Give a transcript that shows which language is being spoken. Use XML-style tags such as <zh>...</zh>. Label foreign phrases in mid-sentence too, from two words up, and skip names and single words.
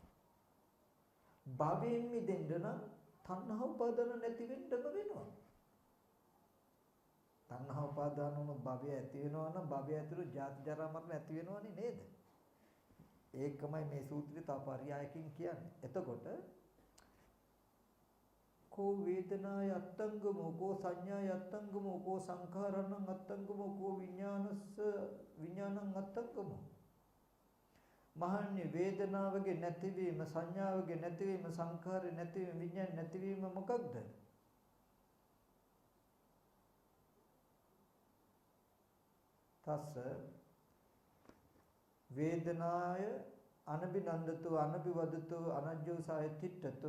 <si>භවයෙන් මිදෙන්න නම් තණ්හා උපාදාන නැති වෙන්නම වෙනවා. තණ්හා උපාදාන වුණ භවය ඇති වෙනවා නම් භවය ඇතුළු ජාති ජරා මරණ ඇති වෙනවනේ නේද? ඒකමයි මේ සූත්‍රය තව පරයයකින් කියන්නේ.</si> <pi>එතකොට කෝ වේදනාය අත්තංගමෝ කෝ සංඥාය අත්තංගමෝ කෝ සංඛාරණං අත්තංගමෝ කෝ විඥානං අත්තංගමෝ.</pi> <si>මහන්නේ වේදනාවගේ නැතිවීම, සංඥාවගේ නැතිවීම, සංඛාරේ නැතිවීම, විඥාන නැතිවීම මොකක්ද?</si> <pi>තස්ස වේදනාය අනබිනන්දතු අනබිවදතු අනජ්ජෝසාය තිට්ඨතු.</pi>